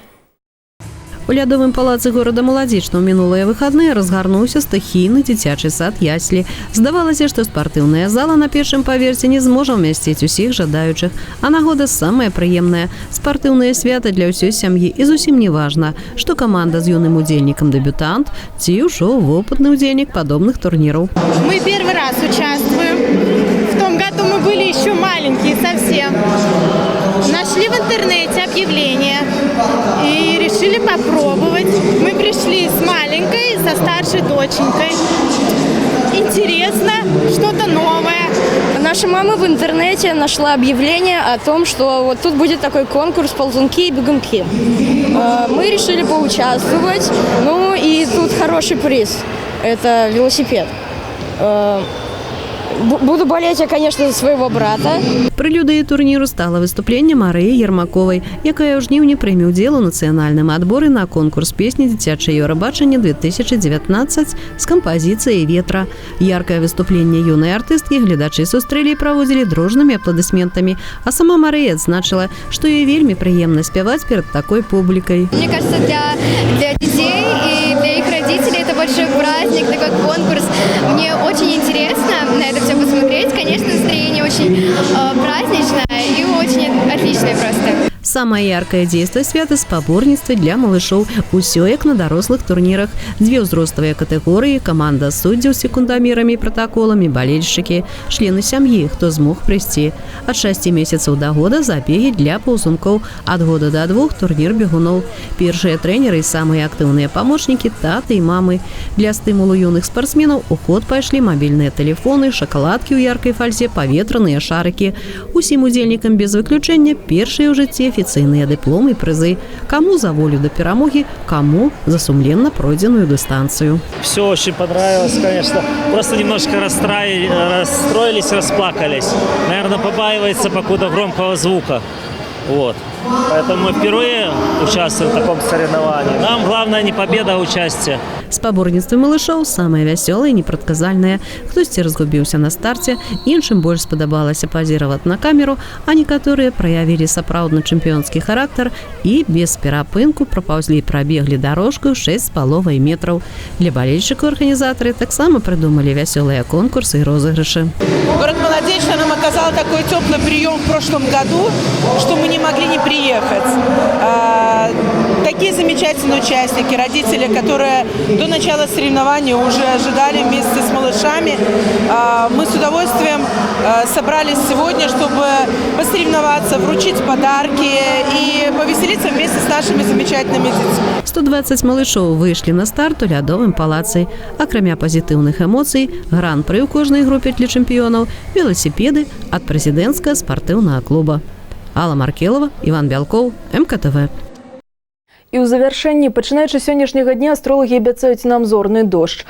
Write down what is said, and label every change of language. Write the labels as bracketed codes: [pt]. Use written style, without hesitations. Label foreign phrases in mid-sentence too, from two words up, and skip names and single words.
[be] У лядовым палацы горада Маладзечна ў мінулыя выхадныя разгарнуўся стыхійны дзіцячы сад яслі. Здавалася, што спартыўная зала на першым паверсе не зможа ўмясціць усіх жадаючых. А нагода самая прыемная – спартыўнае свята для ўсёй сям'і. І зусім не важна, што каманда з юным удзельнікам дэбютант ці ўжо вопытны удзельнік падобных турніраў. [ru] Мы первый раз участвуем. В том году мы были еще маленькие совсем. Нашли в интернете объявление и решили попробовать. Мы пришли с маленькой, со старшей доченькой. Интересно, что-то новое. Наша мама в интернете нашла объявление о том, что вот тут будет такой конкурс «Ползунки и бегунки». Мы решили поучаствовать. Ну и тут хороший приз. Это велосипед. Буду болеть я, конечно, за своего брата. [be] Прэлюдыяй турніру стала выступленне Марыі Ермаковай, якая ў жніўні прыме ўдзел у нацыянальным адборы на конкурс песні «Дзіцячае Еўрабачанне 2019» з кампазіцыяй «Ветра». Яркае выступленне юнай артысткі гледачы сустрэлі і праводзілі дружнымі апладысментамі, а сама Марыя адзначыла, што ёй вельмі прыемна спяваць перад такой публікай. [ru] Мне кажется, для детей и для их родителей это большой праздник, такой конкурс. Мне очень интересно на это все посмотреть. Конечно, настроение очень праздничное и очень отличное просто. [be] Самае яркае дзейства свята – спаборніцтвы для малышоў. Усё як на дарослых турнірах. 2 ўзроставыя катэгорыі, каманда суддзяў з секундамерамі і пратаколамі, балельшчыкі, члены сям'і, хто змог прыйсці. Ад 6 месяцаў да года забегі для паўзункоў, ад года да 2 турнір бегуноў. Першыя трэнеры і самыя актыўныя памочнікі – таты і мамы. Для стымулу юных спартсменаў у ход пайшлі мабільныя тэлефоны, шакаладкі ў яркай фальзе, паветраныя шарыкі. Усім удзельнікам без выключэння першыя ў жыцці афіцыйныя дыпломы і прызы. Каму за волю да перамогі, каму за сумленна пройдзеную дыстанцыю. [ru] Все очень понравилось, конечно. Просто немножко расстроились, расплакались. Наверное, побаивается покуда громкого звука. Вот. Поэтому мы впервые участвуем в таком соревновании. Нам главное не победа, а участие. [be] Спаборніцтвы малышоў самыя вясёлыя і непрадказальныя. Хтосьці разгубіўся на старце, іншым больш спадабалася пазіраваць на камеру, а некаторыя праявілі сапраўдны чэмпіёнскі характар і без перапынку прапаўзлі і прабеглі дарожку 6,5 метраў. Для балельшчыкаў арганізатары таксама прыдумалі вясёлыя конкурсы і розыгрышы. [ru] Город Молодечно нам оказал такой теплый прием в прошлом году, что мы не могли не приехать. Такие замечательные участники, родители, которые до начала соревнований уже ожидали вместе с малышами. Мы с удовольствием собрались сегодня, чтобы посоревноваться, вручить подарки и повеселиться вместе с нашими замечательными детьми. [be] 120 малышоў выйшлі на старт у лядовым палацы. Акрамя пазітыўных эмоцый, гран-пры ў кожнай групе для чэмпіёнаў, веласіпеды ад прэзідэнцкага спартыўнага клуба. Алла Маркелова, Іван Бялкоў, МКТВ. І ў завяршэнні, пачынаючы сённяшняга дня, астролагі абяцаюць нам зорны дождж.